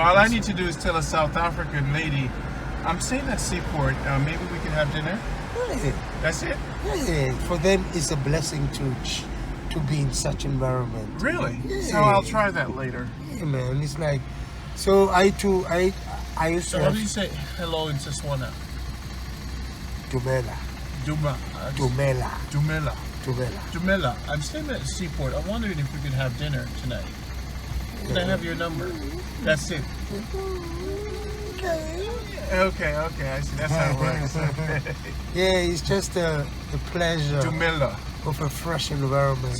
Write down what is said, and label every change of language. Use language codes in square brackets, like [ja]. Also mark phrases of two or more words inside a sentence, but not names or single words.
[en] So all I need to do is tell a South African lady I'm staying at Seaport. Maybe we can have dinner. Yeah. That's it? Yeah. For them, it's a blessing to be in such environment. Really? Yeah. So I'll try that later. Yeah, man. It's like, so I used So to how have do you say hello in Setswana? Dumela. Duma. Dumela. Dumela. Dumela. Dumela. I'm staying at Seaport. I'm wondering if we could have dinner tonight. Can I have your number? That's it. Okay. I see. That's how it works. Yeah, it's just the pleasure Dumela. of a fresh environment.